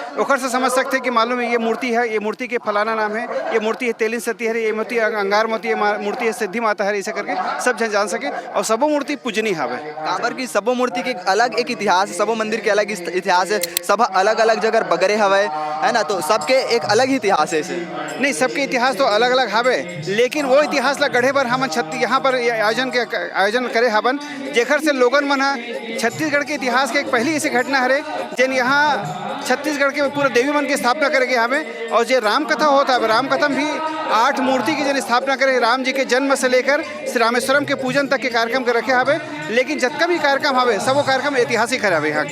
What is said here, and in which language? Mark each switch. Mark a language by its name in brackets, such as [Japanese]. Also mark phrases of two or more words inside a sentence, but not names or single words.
[Chhattisgarhi] ओखर से समझ सकते हैं कि मालूम है ये मूर्ति है, ये मूर्ति के फलाना नाम है, ये मूर्ति है तेलिन सती है, ये मूर्ति अंगार मोती है, मूर्ति है सिद्धि माता है, ऐसे करके सब जन जान सके। और सबो मूर्ति पूजनी हवे। काबर की सबो मूर्ति के अलग एक इतिहास है, सबो मंदिर के अलग इतिहास है, सब अलग अलग जगह बगरे हवे है ना, तो सबके एक अलग ही इतिहास है इसे। नहीं, सबके इतिहास तो अलग अलग हवे, लेकिन वो इतिहास ला गढ़े बर हम यहाँ पर आयोजन करे हवन जेखर से लोगन मन छत्तीसगढ़ के इतिहास के एक पहली ऐसी घटना हरे जिन यहाँ छत्तीसगढ़ के पूरे देवी मन की स्थापना करे गए हमें। और जो राम कथा होता है, राम कथा भी 8 मूर्ति की जिन स्थापना करे, राम जी के जन्म से लेकर श्री रामेश्वरम के पूजन तक के कार्यक्रम के रखे हवे। लेकिन जितना भी कार्यक्रम हवे सब वो कार्यक्रम ऐतिहासिक हवे यहाँ के।